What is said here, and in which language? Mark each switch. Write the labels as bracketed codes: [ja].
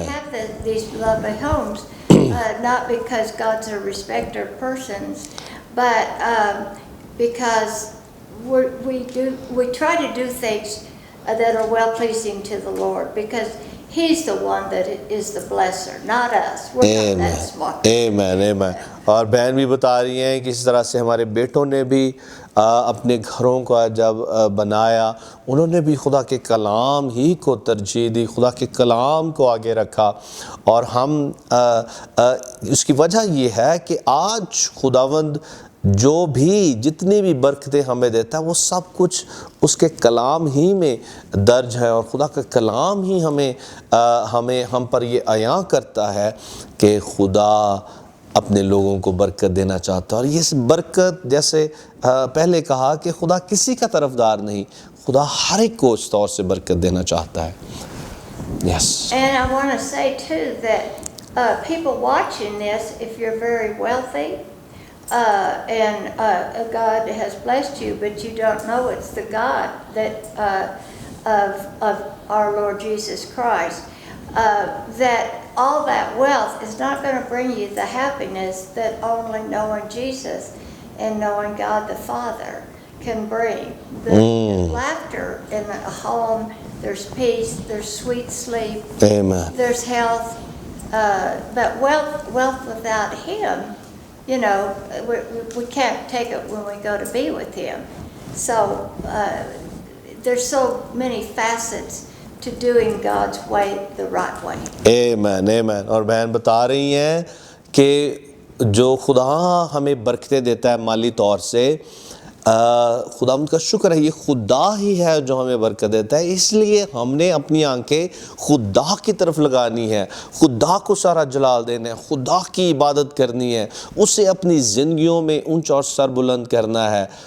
[en] We have these lovely homes, not because God's a respecter of persons, but because we try to do things that are well pleasing to the Lord, because He's the one that is the blesser, not us. We're not that smart. Amen, amen. [hi] और बहन भी बता रही हैं कि इस तरह से हमारे बेटों ने भी अपने घरों का जब बनाया, उन्होंने भी खुदा के कलाम ही को तरजीह दी, खुदा के कलाम को आगे रखा. और हम उसकी वजह ये है कि आज खुदावंद जो भी जितनी भी बरकतें हमें देता है वो सब कुछ उसके कलाम ही में दर्ज है. और खुदा का कलाम ही हम पर ये आया करता है कि खुदा अपने लोगों को बरकत देना चाहता है. और ये बरकत जैसे पहले कहा कि खुदा किसी का तरफदार नहीं, खुदा हर एक को इस तौर से बरकत देना चाहता है. [en] Yes. And I want to say too that people watching this, if you're very wealthy, and God has blessed you, but you don't know it's the God that of our Lord Jesus Christ, that all that wealth is not going to bring you the happiness that only knowing Jesus and knowing God the Father can bring. There's laughter in a home, there's peace, there's sweet sleep, Amen. There's health, but wealth without Him, you know, we can't take it when we go to be with Him. So there's so many facets to doing God's way the right way. Amen, amen. [hi] और बहन बता रही हैं कि जो खुदा हमें बरकतें देता है माली तौर से, खुदावंद का शुक्र है, ये खुदा ही है जो हमें बरकत देता है, इसलिए हमने अपनी आंखें खुदा की तरफ लगानी है, खुदा को सारा जलाल देना है, खुदा की इबादत करनी है, उसे अपनी ज़िंदगियों में ऊंच और सर बुलंद करना है।